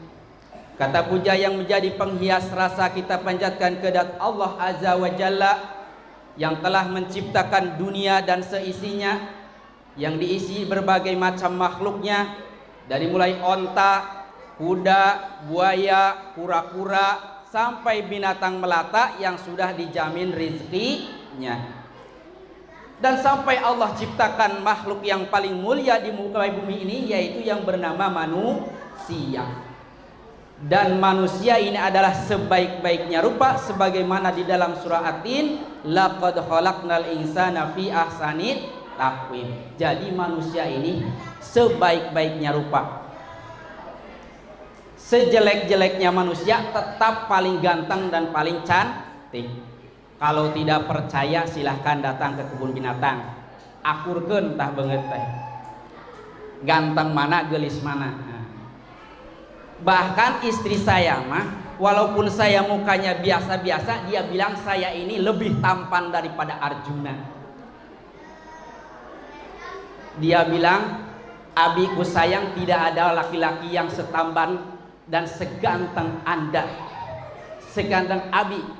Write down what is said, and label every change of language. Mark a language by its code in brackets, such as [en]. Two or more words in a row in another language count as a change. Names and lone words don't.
[id] Kata puja yang menjadi penghias rasa kita panjatkan kedat Allah [ar] عز وجل [id] yang telah menciptakan dunia dan seisinya, yang diisi berbagai macam makhluknya, dari mulai onta, kuda, buaya, kura-kura, sampai binatang melata yang sudah dijamin rizkinya. Dan sampai Allah ciptakan makhluk yang paling mulia di muka bumi ini, yaitu yang bernama manusia. Dan manusia ini adalah sebaik-baiknya rupa, sebagaimana di dalam surah At-Tin, [ar] لقد خلقنا الإنسان في أحسن تقويم. [id] Jadi manusia ini sebaik-baiknya rupa. Sejelek-jeleknya manusia tetap paling ganteng dan paling cantik. Kalau tidak percaya silahkan datang ke kebun binatang, [su] akurkeun tah beungeut teh. [id] Ganteng mana, gelis mana. Bahkan istri saya mah, walaupun saya mukanya biasa-biasa, dia bilang saya ini lebih tampan daripada Arjuna. Dia bilang, abiku sayang, tidak ada laki-laki yang setampan dan seganteng Anda, seganteng Abi.